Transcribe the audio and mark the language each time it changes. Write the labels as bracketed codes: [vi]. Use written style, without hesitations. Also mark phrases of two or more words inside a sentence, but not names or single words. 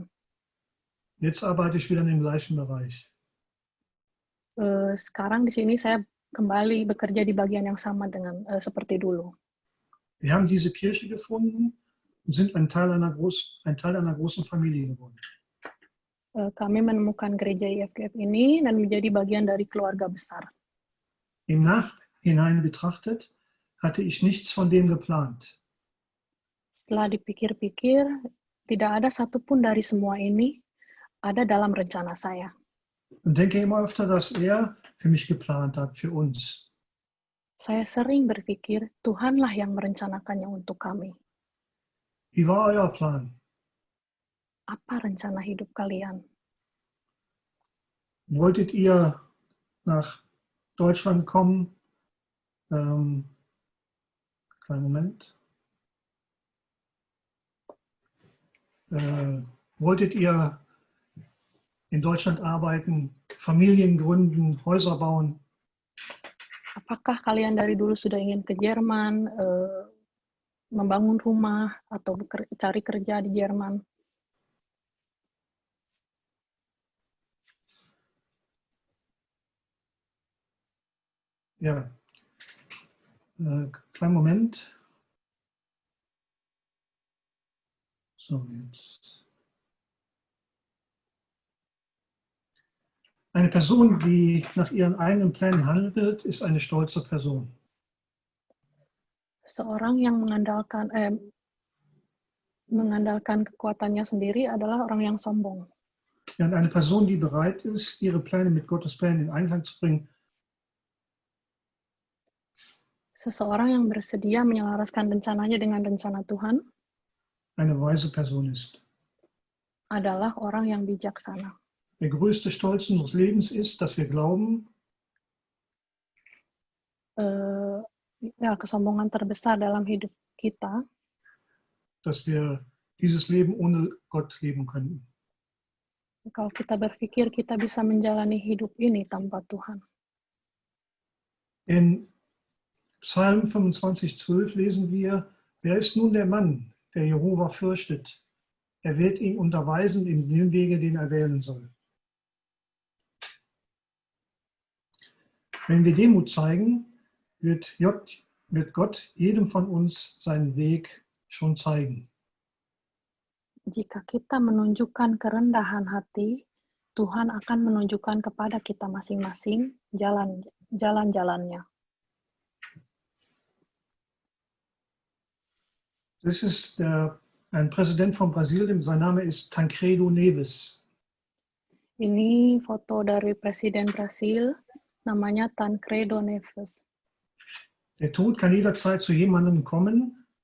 [de] Jetzt arbeite ich wieder in dem gleichen Bereich. [id] Sekarang di sini saya kembali bekerja di bagian yang sama dengan seperti dulu. [de] Wir haben diese Kirche gefunden und sind ein Teil einer großen Familie geworden. [id] Kami menemukan gereja IFGF ini dan menjadi bagian dari keluarga besar. [de] Im Nachhinein betrachtet hatte ich nichts von dem geplant. [id] Setelah dipikir-pikir, tidak ada satupun dari semua ini ada dalam rencana saya. [de] Und denke immer öfter, dass für mich geplant hat, für uns. [id] Saya sering berpikir, Tuhanlah yang merencanakannya untuk kami. [de] Wie war euer Plan? [id] Apa rencana hidup kalian? [de] Wolltet ihr nach Deutschland kommen? Kleinen Moment. Wolltet ihr in Deutschland arbeiten, Familien gründen, Häuser bauen? [id] Apakah kalian dari dulu sudah ingin ke Jerman, membangun rumah, atau cari kerja di Jerman? [de] Ja, kleinen Moment. So, jetzt. Eine Person, die nach ihren eigenen Plänen handelt, ist eine stolze Person. [id] Seorang yang mengandalkan kekuatannya sendiri adalah orang yang sombong. [de] Und eine Person, die bereit ist, ihre Pläne mit Gottes Plänen in Einklang zu bringen, [id] seseorang yang bersedia menyelaraskan rencananya dengan rencana Tuhan [de] eine weise Person ist. [id] Adalah orang yang bijaksana. [de] Der größte Stolz unseres Lebens ist, dass wir glauben, [id] kesombongan terbesar dalam hidup kita, [de] dass wir dieses Leben ohne Gott leben könnten. [id] Kalau kita berpikir kita bisa menjalani hidup ini tanpa Tuhan. [de] In Psalm 25,12 lesen wir, wer ist nun der Mann, der Jehova fürchtet? Er wird ihn unterweisen in dem Wege, den er wählen soll. Wenn wir Demut zeigen, wird Gott jedem von uns seinen Weg schon zeigen. [id] Jika kita menunjukkan kerendahan hati, Tuhan akan menunjukkan kepada kita masing-masing jalan-jalannya. [de] Das ist ein Präsident von Brasilien, sein Name ist Tancredo Neves. [id] Ini foto dari Presiden Brasil, namanya Tancredo Neves. [de] Der Tod kann jederzeit zu jemandem kommen.